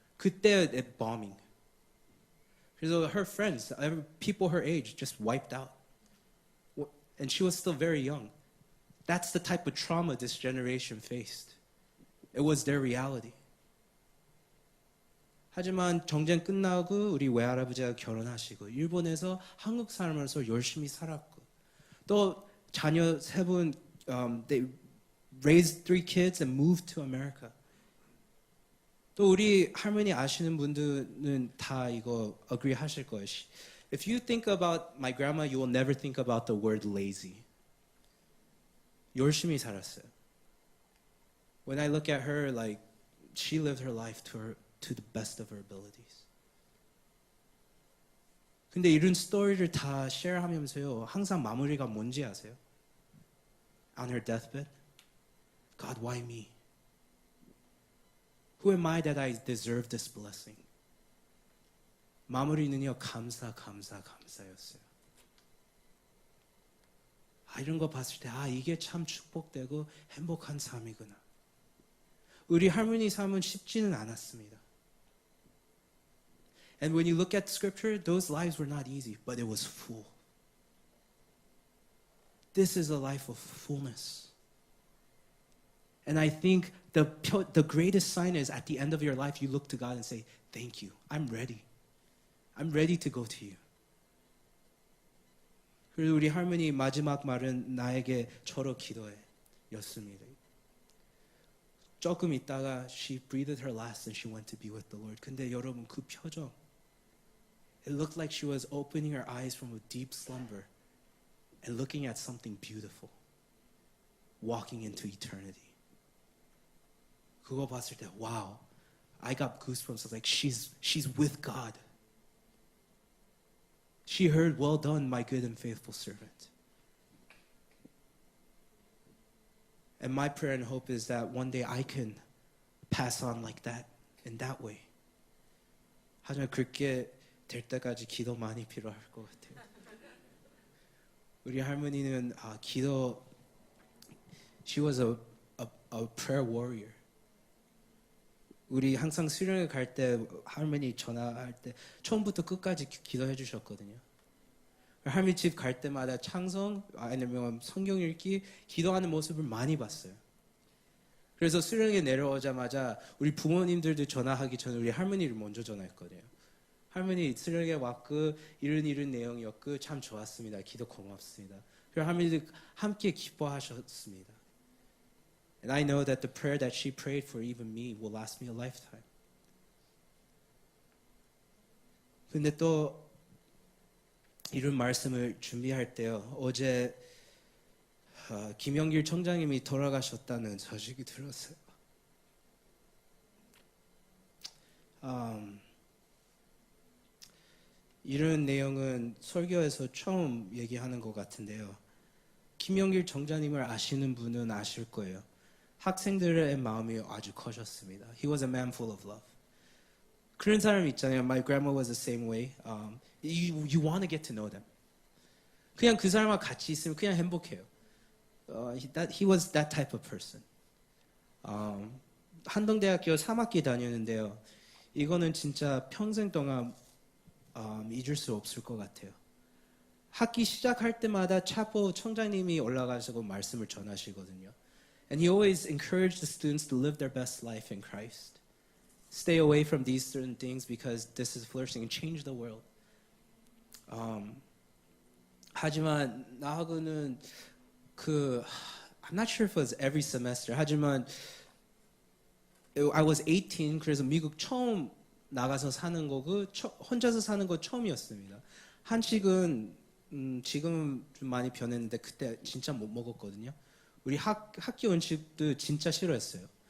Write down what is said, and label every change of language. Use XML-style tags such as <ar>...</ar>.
<ko>그때 bombing. 그래서</ko> <en>her friends, people her age, just wiped out. And she was still very young. That's the type of trauma this generation faced. It was their reality.</en> <ko>하지만 전쟁 끝나고 우리 외할아버지가 결혼하시고 일본에서 한국 사람으로서 열심히 살았고 또 자녀 세 분</ko> <en>they raised 3 kids and moved to America.</en> <ko>또 우리 할머니 아시는 분들은 다 이거 agree 하실 거예요.</ko> <en>If you think about my grandma, you will never think about the word lazy.</en> <ko>열심히 살았어요.</ko> <en>When I look at her, like she lived her life to the best of her abilities.</en> <ko>근데 이런 스토리를 다 쉐어하면서요, 항상 마무리가 뭔지 아세요?</ko> <en>On her deathbed, God, why me? Who am I that I deserve this blessing?</en> <ko>마무리는요, 감사였어요. 이런 거 봤을 때, 이게 참 축복되고 행복한 삶이구나. 우리 할머니 삶은 쉽지는 않았습니다.</ko> <en>And when you look at scripture, those lives were not easy, but it was full. This is a life of fullness. And I think the greatest sign is at the end of your life, you look to God and say, thank you, I'm ready. I'm ready to go to you.</en> <ko>그리고 우리 할머니 마지막 말은 나에게 저로 기도해 였습니다. 조금 있다가</ko> <en>she breathed her last and she went to be with the Lord.</en> <ko>근데 여러분 그 표정,</ko> <en>it looked like she was opening her eyes from a deep slumber and looking at something beautiful, walking into eternity.</en> <ko>그거 봤을 때,</ko> <en>wow, I got goosebumps. I was like, she's with God. She heard, well done, my good and faithful servant. And my prayer and hope is that one day I can pass on like that, in that way.</en> <ko>하지만 그렇게 될 때까지 기도 많이 필요할 것 같아요. 우리 할머니는 기도,</ko> <en>she was a prayer warrior.</en> <ko>우리 항상 수련회 갈 때 할머니 전화할 때 처음부터 끝까지 기도해 주셨거든요. 할머니 집 갈 때마다 찬송 아니면 성경 읽기 기도하는 모습을 많이 봤어요. 그래서 수련회 내려오자마자 우리 부모님들도 전화하기 전에 우리 할머니를 먼저 전화했거든요. 할머니 수련회 왔고 이런 내용이었고 참 좋았습니다. 기도 고맙습니다. 그리고 할머니도 함께 기뻐하셨습니다.</ko> <en>And I know that the prayer that she prayed for even me will last me a lifetime.</en> <ko>근데 또 이런 말씀을 준비할 때요. 어제 김영길 청장님이 돌아가셨다는 소식이 들었어요. 이런 내용은 설교에서 처음 얘기하는 것 같은데요. 김영길 청장님을 아시는 분은 아실 거예요. 학생들의 마음이 아주 커졌습니다.</ko> <en>He was a man full of love.</en> <ko>그런 사람 있잖아요.</ko> <en>My grandma was the same way. You want to get to know them.</en> <ko>그냥 그 사람과 같이 있으면 그냥 행복해요.</ko> <en>He was that type of person.</en> <ko>한동대학교 3학기 다녔는데요. 이거는 진짜 평생 동안 잊을 수 없을 것 같아요. 학기 시작할 때마다 차포 청장님이 올라가시고 말씀을 전하시거든요.</ko> <en>And he always encouraged the students to live their best life in Christ. Stay away from these certain things because this is flourishing and change the world.</en> <ko>하지만 나하고는</ko> <en>I'm not sure if it was every semester.</en> <ko>하지만</ko> <en>I was 18.</en> <ko>그래서 미국 처음 나가서 사는 거고 혼자서 사는 거 처음이었습니다. 한식은 지금은 좀 많이 변했는데 그때 진짜 못 먹었거든요. 우리 학교 음식도 진짜 싫어했어요.</ko>